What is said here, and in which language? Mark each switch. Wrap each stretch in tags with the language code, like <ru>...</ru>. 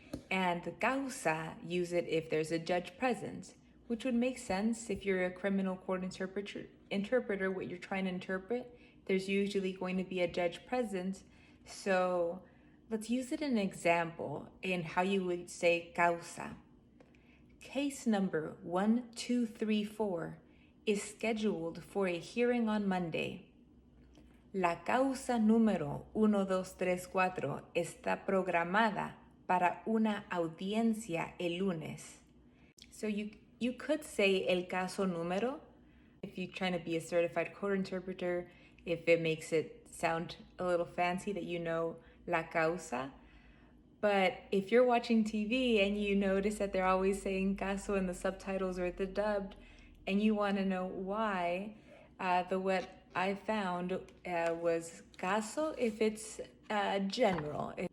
<en>And causa, use it if there's a judge present, which would make sense if you're a criminal court interpreter, what you're trying to interpret, there's usually going to be a judge present. So let's use it an example in how you would say causa. Case number 1234 is scheduled for a hearing on Monday.</en> <es>La causa número 1234 está programada para una audiencia el lunes.</es> <en>So you could say</en> <es>el caso número</es> <en>if you're trying to be a certified court interpreter, if it makes it sound a little fancy that you know</en> <es>la causa.</es> <en>But if you're watching TV and you notice that they're always saying caso in the subtitles or the dubbed, and you want to know why, what I found was caso if it's general.</en>